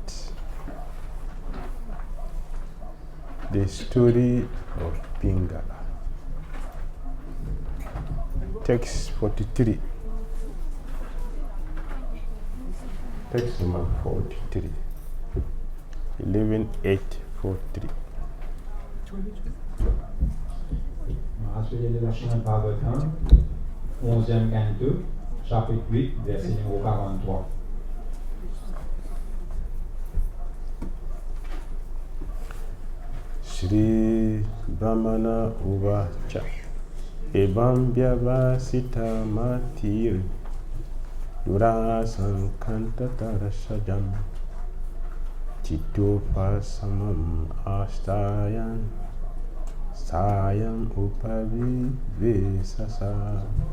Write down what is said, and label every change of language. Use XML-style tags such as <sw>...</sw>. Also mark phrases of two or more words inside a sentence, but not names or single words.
<en>The story of Pingala. Text 43. Text number 43. 11.8.43.</en> <fr>Ensuite, de la Srimad Bhagavatam, 11e canto, chapitre 8, verset numéro 43.</fr> <sa>Shri Brahmana Uvacha Evam Vyavasita Matir Durasan Kantatarasajam Chitopasamam Ashtayan Sayam Upavivesasa.</sa>